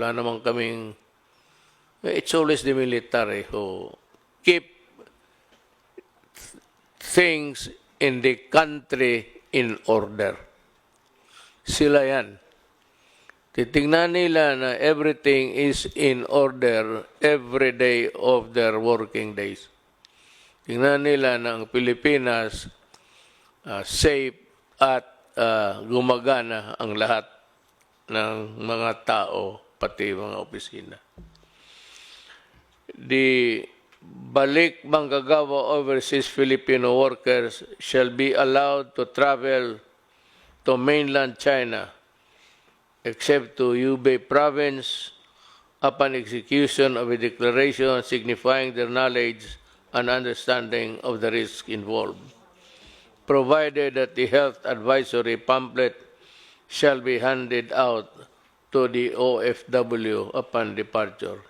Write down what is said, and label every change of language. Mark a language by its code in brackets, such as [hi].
[tl] Wala naman kaming, [en] it's always the military who keep things in the country in order. [tl] Sila yan. Titingnan nila na [en] everything is in order every day of their working days. [tl] Tingnan nila na ang Pilipinas safe at gumagana ang lahat ng mga tao, pati mga opisina. [en] The balik manggagawa overseas Filipino workers shall be allowed to travel to mainland China except to Hubei province upon execution of a declaration signifying their knowledge and understanding of the risk involved, provided that the health advisory pamphlet shall be handed out to the OFW upon departure.